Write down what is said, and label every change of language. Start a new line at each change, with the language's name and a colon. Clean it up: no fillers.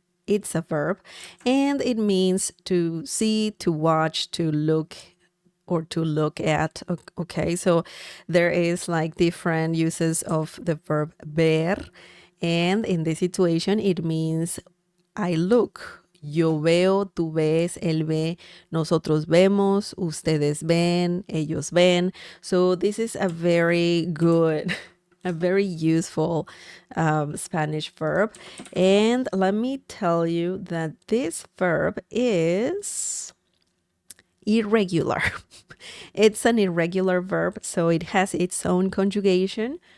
English: It's a verb, and it means to see, to watch, to look, or to look at. Okay, so there is like different uses of the verb ver, and in this situation it means I look.
Spanish: Yo veo, tú ves, él ve, nosotros vemos, ustedes ven, ellos ven.
English: So this is a very good, a very useful Spanish verb. And let me tell you that this verb is irregular. It's an irregular verb, so it has its own conjugation.